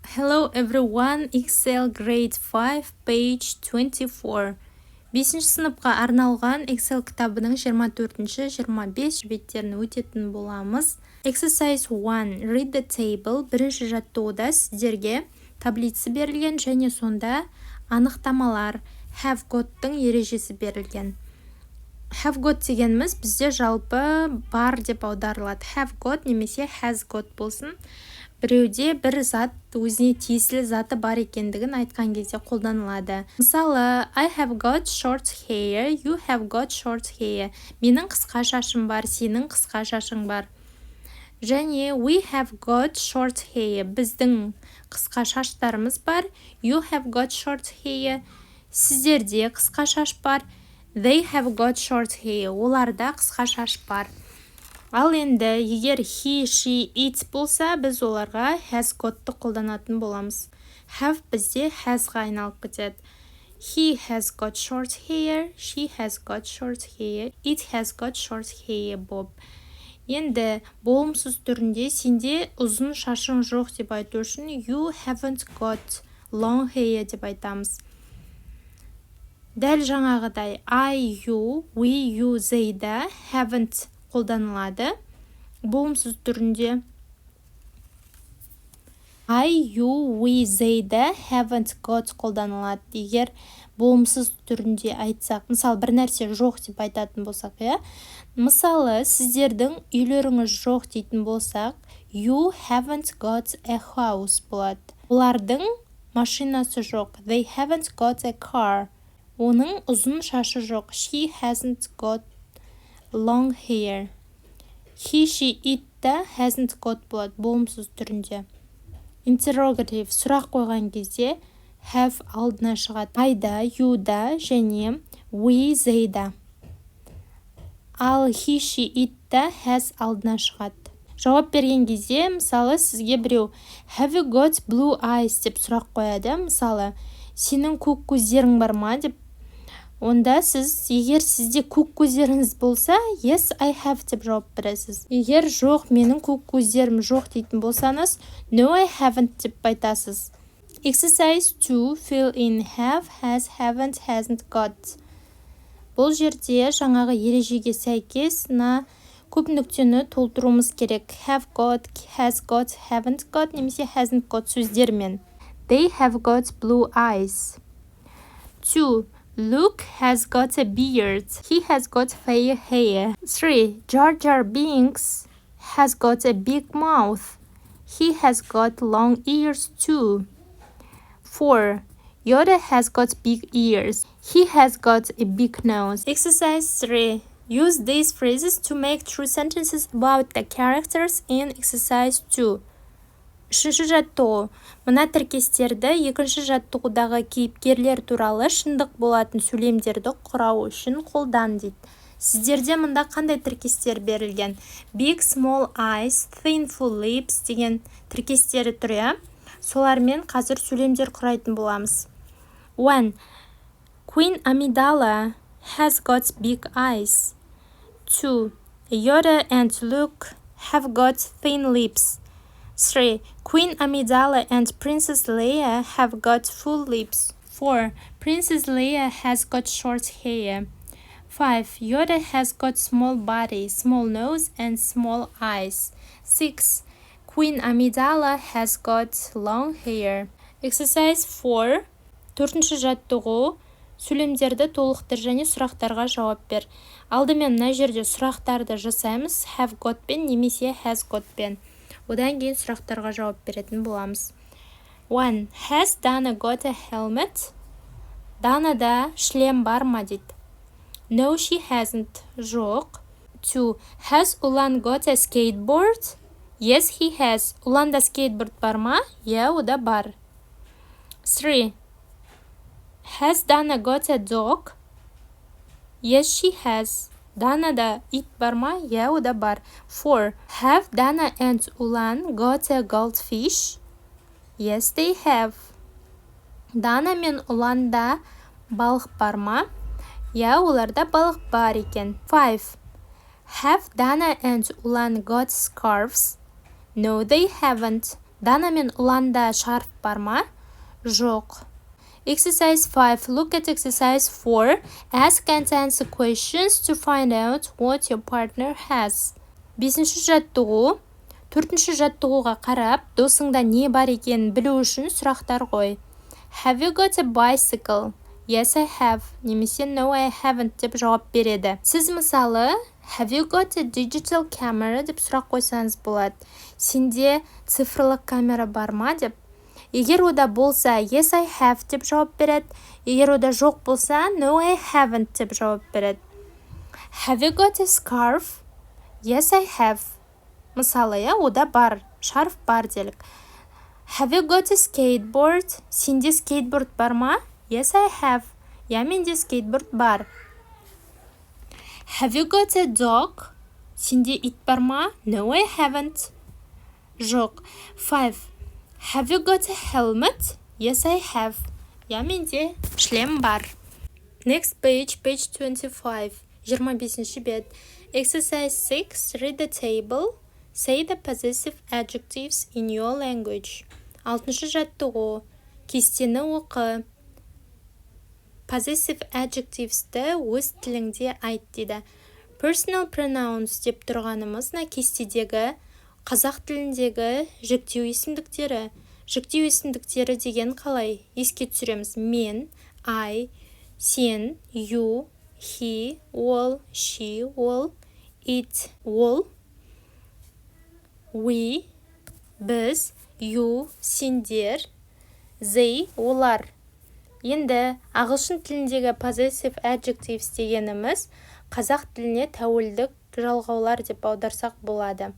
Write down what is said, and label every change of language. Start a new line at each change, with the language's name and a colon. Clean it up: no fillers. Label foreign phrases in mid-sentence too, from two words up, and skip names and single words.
English: Hello everyone, Excel grade 5, page 24.
Kazakh: 5-ші сыныпқа арналған Excel кітабының 24-25 беттерін өтетін боламыз.
English: Exercise 1. Read the table.
Kazakh: Бірінші жаттығуда сіздерге таблицы берілген және сонда анықтамалар
English: have got-
Kazakh: тың ережесі берілген.
English: Have got
Kazakh: дегеніміз бізде жалпы бар деп аударылады.
English: Have got немесе has got болсын.
Kazakh: Біреуде бір зат өзіне тиесілі заты бар екендігін айтқан кезде қолданылады. Мысалы,
English: I have got short hair, you have got short hair.
Kazakh: Менің қысқа шашым бар, сенің қысқа шашың бар.
English: Және we have got short hair.
Kazakh: Біздің қысқа шаштарымыз бар.
English: You have got short hair.
Kazakh: Сіздерде қысқа шаш бар.
English: They have got short hair.
Kazakh: Оларда қысқа шаш бар. Ал енді, егер
English: he, she, it
Kazakh: болса, біз оларға
English: has got-
Kazakh: ты қолданатын боламыз. Have бізде has-ға айналып кетеді.
English: He has got short hair, she has got short hair, it has got short hair bob.
Kazakh: Енді, болымсыз түрінде сенде ұзын шашың жоқ деп айту үшін
English: you haven't got long hair
Kazakh: деп айтамыз. Дәл жаңағыдай
English: I, you, we, you, they
Kazakh: да haven't қолданылады. Болымсыз түрінде
English: I, you, we, they
Kazakh: да
English: haven't got
Kazakh: қолданылады. Егер болымсыз түрінде айтсақ, мысалы бір нәрсе жоқ деп айтатын болсақ, мысалы сіздердің үйлеріңіз жоқ дейтін болсақ,
English: you haven't got a house болады.
Kazakh: Олардың машинасы жоқ.
English: They haven't got a car.
Kazakh: Оның ұзын шашы жоқ.
English: She hasn't got long hair. He, she, it
Kazakh: да
English: hasn't got
Kazakh: болады болымсыз түрінде. Interrogative сұрақ қойған кезде have алдына шығады. I да, you да және
English: we, they
Kazakh: да. Ал
English: he, she, it
Kazakh: да has алдына шығады. Жауап берген кезде, мысалы, сізге біреу
English: have you got blue eyes
Kazakh: деп сұрақ қояды. Мысалы, сенің көк көздерің бар ма деп. Онда сіз, егер сізде көк көздеріңіз болса,
English: yes, I have
Kazakh: деп жауап бересіз. Егер жоқ, менің көк көздерім жоқ дейтін болсаңыз,
English: no, I haven't
Kazakh: деп айтасыз.
English: Exercise 2. Fill in have, has, haven't, hasn't got.
Kazakh: Бұл жерде жаңағы ережеге сәйкес көп нүктені толтыруымыз керек.
English: Have got, has got, haven't got немесе hasn't got сөздермен. They have got blue eyes. 2. Luke has got a beard. He has got fair hair. 3. Jar Jar Binks has got a big mouth. He has got long ears too. 4. Yoda has got big ears. He has got a big nose. Exercise 3. Use these phrases to make true sentences about the characters in exercise 2.
Kazakh: Үшінші жаттығу. Мына тіркестерді екінші жаттығудағы кейіпкерлер туралы шындық болатын сөйлемдерді құрау үшін қолдан дейді. Сіздерде мұнда қандай тіркестер берілген?
English: Big, small eyes, thin, full lips деген тіркестері тұр.
Kazakh: Солармен қазір сөйлемдер құрайтын боламыз.
English: 1. Queen Amidala has got big eyes. 2. Yoda and Luke have got thin lips. 3. Queen Amidala and Princess Leia have got full lips. 4. Princess Leia has got short hair. 5. Yoda has got small body, small nose, and small eyes. 6. Queen Amidala has got long hair. Exercise 4.
Kazakh: Төртінші жаттығу. Сөйлемдерді толықтыр және сұрақтарға жауап бер. Алдымен мына жерде сұрақтарды жасаймыз.
English: Have got пен немесе has got пен.
Kazakh: Одан кейін сұрақтарға жауап беретін боламыз. 1.
English: Has Dana got a helmet?
Kazakh: Данада шлем бар ма дейді.
English: No, she hasn't. Жоқ. 2. Has Ulan got a skateboard? Yes, he has.
Kazakh: Уланда скейтборд бар ма? Ода бар. 3.
English: Has Dana got a dog? Yes, she has.
Kazakh: Данада ит бар ма? Ода бар. 4.
English: Have Dana and Ulan got a goldfish? Yes, they have.
Kazakh: Дана мен Уланда балық бар ма? Оларда балық бар екен. 5.
English: Have Dana and Ulan got scarves? No, they haven't.
Kazakh: Дана мен ұланда шарф бар ма? Жоқ.
English: Exercise 5. Look at exercise 4. Ask and answer questions to find out what your partner has.
Kazakh: 5-ші жаттығу. 4-ші жаттығуға қарап, досыңда не бар екенін білу үшін сұрақтар қой.
English: Have you got a bicycle? Yes, I have.
Kazakh: Немесе
English: No, I haven't
Kazakh: деп жауап береді. Сіз мысалы,
English: Have you got a digital camera
Kazakh: деп сұрақ қойсаңыз болады. Сенде цифрлық камера бар ма деп. Егер ода болса,
English: Yes, I have
Kazakh: деп жауап береді. Егер ода жоқ болса,
English: No, I haven't
Kazakh: деп жауап береді.
English: Have you got a scarf? Yes, I have.
Kazakh: Мысалы, ода бар, шарф бар делік.
English: Have you got a skateboard?
Kazakh: Сенде скейтборд бар ма?
English: Yes, I have.
Kazakh: Менде скейтборд бар.
English: Have you got a dog?
Kazakh: Сенде ит бар ма?
English: No, I haven't. Жоқ. 5. Have you got a helmet? Yes, I have.
Kazakh: Менде шлем бар.
English: Next page
Kazakh: 25. 25-ші бет. Exercise 6.
English: Read the table. Say the possessive adjectives in your language.
Kazakh: 6-шы жаттығу. Кестені оқы.
English: Possessive adjectives'ті
Kazakh: өз тіліңде айт дейді.
English: Personal pronouns
Kazakh: деп тұрғанымыз кестедегі қазақ тіліндегі жіктеу есімдіктері. Жіктеу есімдіктері деген қалай? Еске түсіреміз. Мен, I, сен,
English: you, he,
Kazakh: ол, she, ол, it, ол, we, біз, you, сендер, they, олар. Енді ағылшын тіліндегі
English: possessive adjectives
Kazakh: дегеніміз қазақ тіліне тәуелдік жалғаулар деп аударсақ болады.